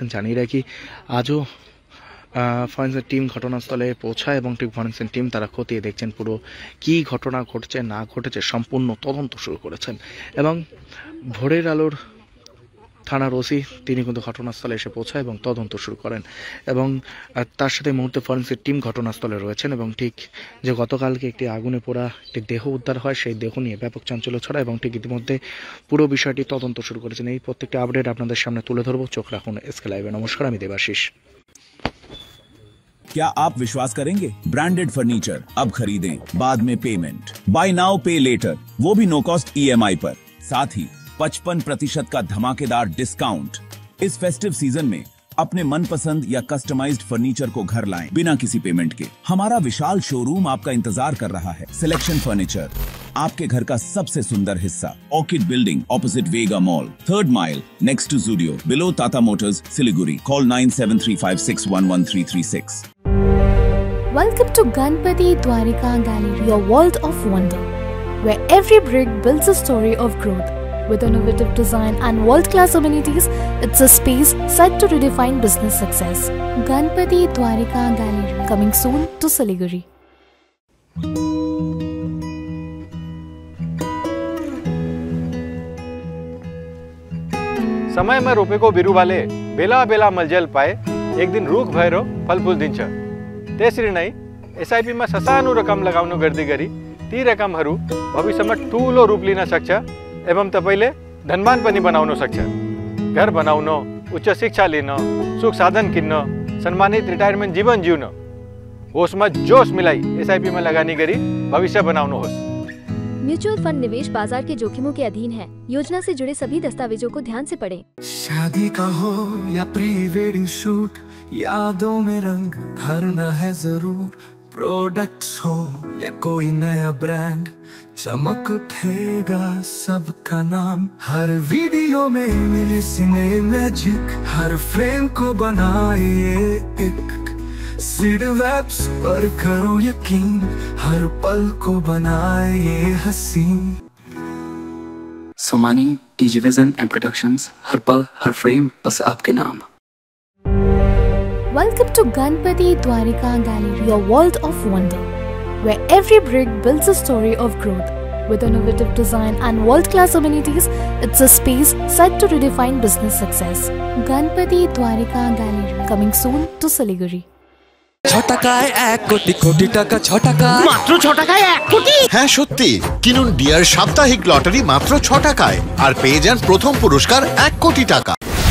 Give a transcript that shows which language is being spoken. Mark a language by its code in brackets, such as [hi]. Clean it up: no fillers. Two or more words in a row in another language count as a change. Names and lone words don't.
[bn] জানিয়ে রাখি আজও [en] forensic team [bn] ঘটনাস্থলে পৌঁছায় এবং ঠিক [en] forensic team [bn] তারা খতিয়ে দেখছেন পুরো কি ঘটনা ঘটছে না ঘটেছে সম্পূর্ণ তদন্ত শুরু করেছেন এবং ভোরের আলোর থানার ওসি তিনি কিন্তু ঘটনাস্থলে এসে পৌঁছায় এবং তদন্ত শুরু করেন এবং তার সাথে মুহূর্তে [en] forensic team [bn] ঘটনাস্থলে রয়েছেন এবং ঠিক যে গতকালকে একটি আগুনে পোড়া একটি দেহ উদ্ধার হয় সেই দেহ নিয়ে ব্যাপক চাঞ্চল্য ছড়ায় এবং ঠিক ইতিমধ্যে পুরো বিষয়টি তদন্ত শুরু করেছেন। এই প্রত্যেকটা আপডেট আপনাদের সামনে তুলে ধরবো, চোখ রাখুন এসকে লাইভে। নমস্কার, আমি দেবাশিস। [hi] क्या आप विश्वास करेंगे? [en] branded furniture [hi] अब खरीदें, बाद में पेमेंट, [en] buy now pay later, [hi] वो भी [en] no cost EMI [hi] पर, साथ ही 55% का धमाकेदार डिस्काउंट। इस [en] festive season [hi] में अपने मनपसंद या [en] customized furniture [hi] को घर लाएं बिना किसी पेमेंट के। हमारा विशाल शोरूम आपका इंतजार कर रहा है। सिलेक्शन फर्नीचर, आपके घर का सबसे सुंदर हिस्सा, [en] Orchid Building opposite Vega Mall, 3rd Mile next to Zudio, below Tata Motors, [hi] सिलीगुड़ी। कॉल 9735611336। [en] Welcome to Ganpati Dwarika Gallery, your world of wonder, where every brick builds a story of growth. With innovative design and world-class amenities, it's a space set to redefine business success. Ganpati Dwarika Gallery, coming soon to Siliguri. [ne] समय में रोपे को बिरु वाले बेला बेला मलजल पाए एक दिन रुख भएर फल फूल दिन्छ। त्यसरी नै SIP मा ससानो रकम लगाउनु गर्दै गरी ती रकमहरू भविष्यमा ठूलो रूप लिन सक्छ एवं तपाईले धनवान पनि बनाउन सक्छ। घर बनाउन, उच्च शिक्षा लिन, सुख साधन किन्न, सम्मानित रिटायरमेन्ट जीवन जिउन, होसमा जोश मिलाई SIP में लगानी गरी भविष्य बनाउनुहोस्। [hi] म्यूचुअल फंड निवेश बाजार के जोखिमों के अधीन है। योजना से जुड़े सभी दस्तावेजों को ध्यान से पढ़ें। शादी का हो या [en] pre wedding shoot, [hi] यादों में रंग भरना है जरूर। प्रोडक्ट्स हो या कोई नया ब्रांड, चमक उठेगा सबका नाम। हर वीडियो में मिले [en] cine magic, [hi] हर फ्रेम को बनाए एक सीड वेब्स पर करो यकीन, हर पल को बनाए ये हसीन। सोमानी, डिजिविजन एंड प्रोडक्शंस, हर पल हर फ्रेम बस आपके नाम। [en] Welcome to Ganpati Dwarika Gallery, your world of wonder, where every brick builds a story of growth. With innovative design and world-class amenities, it's a space set to redefine business success. Ganpati Dwarika Gallery, coming soon to Siliguri. [bn] ছটাকায় 1 কোটি কোটি টাকা, ছটাকায় মাত্র 6 টাকায় 1 কোটি। হ্যাঁ সত্যি, কিনুন ডিয়ার সাপ্তাহিক লটারি মাত্র 6 টাকায় আর পেয়ে যান প্রথম পুরস্কার 1 কোটি টাকা।